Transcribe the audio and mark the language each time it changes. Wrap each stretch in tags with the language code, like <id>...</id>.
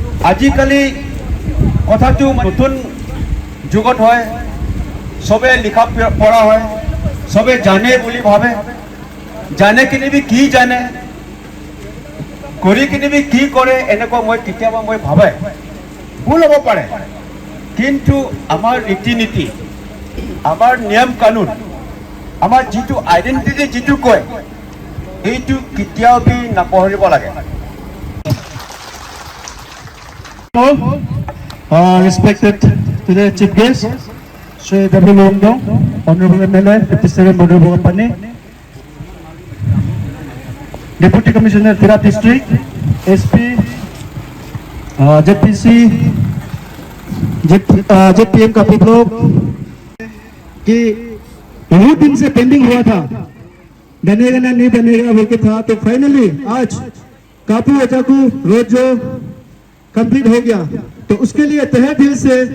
<as>আজিকালি কথাটো নতুন যুগত হয়, চবে লিখা পঢ়া হয়, চবে জানে বুলি ভাবে, জানে কিনি বি কি জানে, কৰি কিনি বি কি কৰে, এনেকুৱা মই কেতিয়াবা মই ভাবে ভুল হ'ব পাৰে। কিন্তু আমাৰ ৰীতি নীতি, আমাৰ নিয়ম কানুন, আমাৰ যিটো আইডেণ্টিটি যিটো কয়, এইটো কেতিয়াও বি নাপাহৰিব লাগে।</as> <en>Respected to the chief guest, Sri W. Longdong, Honorable MLA, 57 Border Bogapani, Deputy Commissioner Tirap District, SP, JPC, JPM</en> <hi>का ब्लॉक कि बहुत दिन से पेंडिंग हुआ था, बनेगा ना नहीं बनेगा बोल के था, तो फाइनली आज कापू अजाकू रोड जो कंप्लीट हो गया, तो उसके लिए तहे दिल से</hi>